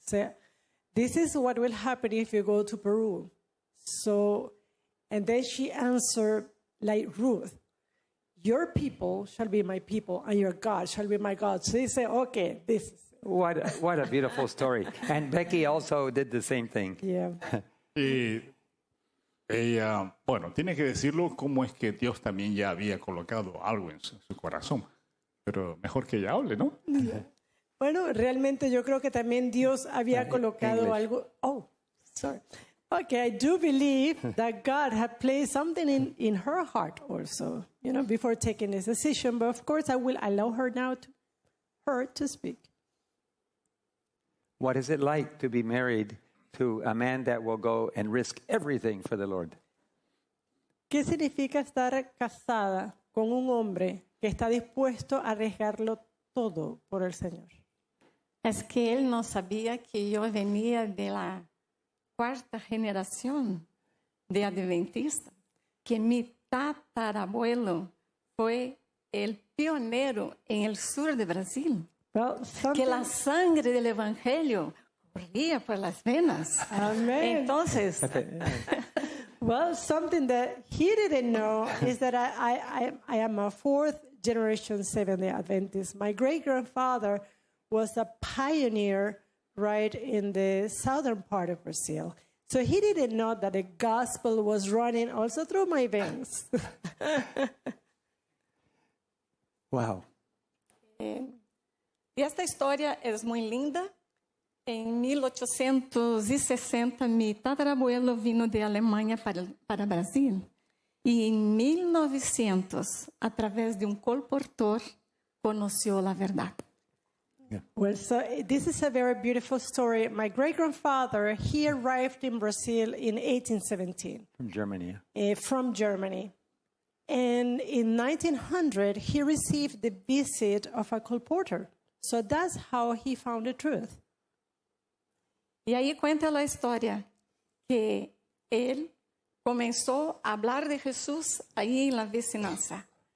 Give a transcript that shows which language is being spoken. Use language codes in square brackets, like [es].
[en] So, this is what will happen if you go to Peru. So, and then she answered like Ruth, your people shall be my people and your God shall be my God. So he said, okay, this is it. What a beautiful story. And Becky also did the same thing. Yeah. [es] Y ella, bueno, tiene que decirlo cómo es que Dios también ya había colocado algo en su corazón. Pero mejor que ella hable, ¿no? Bueno, realmente yo creo que también Dios había colocado [en] English. [es] algo. [en] Oh, sorry. Okay, I do believe that God had placed something in her heart also, before taking this decision. But of course, I will allow her now to speak. What is it like to be married to a man that will go and risk everything for the Lord? [es] ¿Qué significa estar casada con un hombre que está dispuesto a arriesgarlo todo por el Señor? Es que él no sabía que yo venía de la cuarta generación de adventistas, que mi tatarabuelo fue el pionero en el sur de Brasil, [en] Well, [es] que la sangre del evangelio corría por las venas. [en] Amen. [es] Entonces, [en] Well, something that he didn't know is that I am a fourth generation Seventh-day Adventist. My great-grandfather was a pioneer right in the southern part of Brazil. So he didn't know that the gospel was running also through my veins. Wow. [es] y esta historia es muy linda. En 1860, mi tatarabuelo vino de Alemania para Brasil. Y en 1900, a través de un colportor, conoció la verdad. [en] Well, so this is a very beautiful story. My great-grandfather, he arrived in Brazil in 1817 From Germany. from Germany. And in 1900, he received the visit of a colporteur. So that's how he found the truth. [es] Y ahí cuenta la historia que él comenzó a hablar de Jesús ahí en la vecinanza.